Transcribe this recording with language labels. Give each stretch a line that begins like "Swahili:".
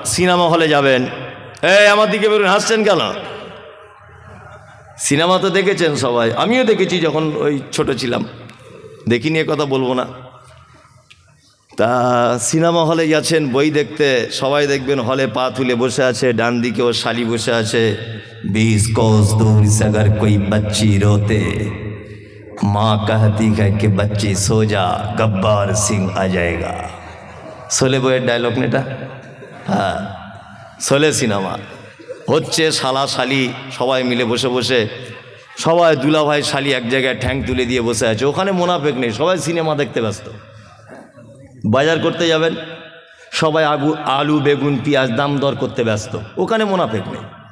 Bangla: Cinema হলে যাবেন, এই আমার দিকে বেরোন, হাসছেন কেন? সিনেমা তো দেখেছেন সবাই, আমিও দেখেছি যখন ওই ছোট ছিলাম, দেখি নিয়ে কথা বলবো না। তা সিনেমা হলে যাচ্ছেন বই দেখতে, সবাই দেখবেন হলে পা তুলে বসে আছে, ডান দিকে ও শালি বসে আছে।
Hindi: 20 कोस दूर से अगर कोई बच्ची रोते, माँ कहती है कि बच्ची सो जा, गब्बार सिंह आ जाएगा।
Bangla: শোলে বইয়ের ডায়লগ নেটা, হ্যাঁ শোলে সিনেমা হচ্ছে, শালা শালি সবাই মিলে বসে বসে, সবাই দুলাভাই শালি এক জায়গায় ঠ্যাং তুলে দিয়ে বসে আছে, ওখানে মুনাফিক নেই, সবাই সিনেমা দেখতে ব্যস্ত। বাজার করতে যাবেন, সবাই আলু বেগুন পেঁয়াজ দাম দর করতে ব্যস্ত, ওখানে মুনাফিক নেই।